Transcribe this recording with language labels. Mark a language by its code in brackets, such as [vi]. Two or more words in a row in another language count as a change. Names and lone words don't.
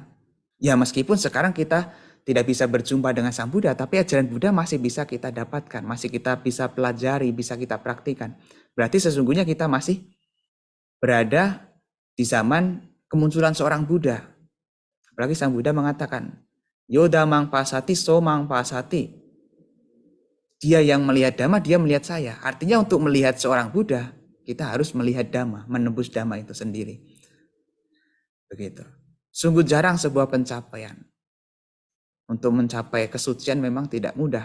[id] Ya meskipun sekarang kita tidak bisa berjumpa dengan Sang Buddha, tapi ajaran Buddha masih bisa kita dapatkan, masih kita bisa pelajari, bisa kita praktikan. Berarti sesungguhnya kita masih berada di zaman kemunculan seorang Buddha. Apalagi Sang Buddha mengatakan, [pi] Yoda mang pasati so mang pasati. [id] Dia yang melihat Dhamma, dia melihat saya. Artinya untuk melihat seorang Buddha, kita harus melihat Dhamma, menembus Dhamma itu sendiri. Begitu. Sungguh jarang sebuah pencapaian. Untuk mencapai kesucian memang tidak mudah.